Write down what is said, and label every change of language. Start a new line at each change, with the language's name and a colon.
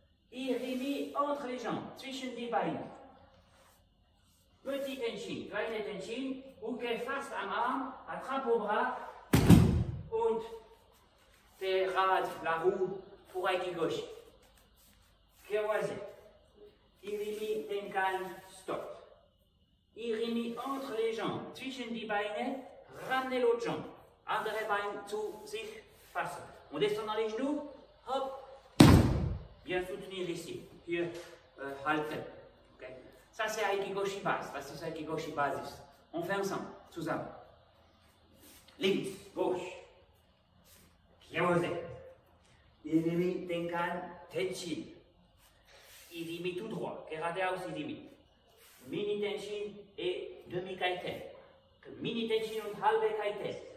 French: Irimi entre les jambes,
German: zwischen die Beine.
French: Petit Tenshin,
German: kleine Tenshin, Uke fast am Arm,
French: attrape au bras
German: und der Rad,
French: la roue pour Aikigoshi. Kewaze. Irimi, Tenkan, stop. Irimi entre les jambes,
German: zwischen die Beine,
French: ramenez l'autre jambe.
German: Andere Bein zu sich fassen.
French: On descend dans les genoux, hop. Bien soutenir ici.
German: Hier halten.
French: Okay. Ça c'est Aikigoshi base.
German: Das ist Aikigoshi Basis.
French: On fait ensemble,
German: zusammen. Links,
French: gauche. Kewaze. Irimi, tenkan, tenshin. Irimi tout droit.
German: Keradeaus irimi.
French: Mini tenshin et demi kaiten.
German: Mini tenshin und halbe kaiten.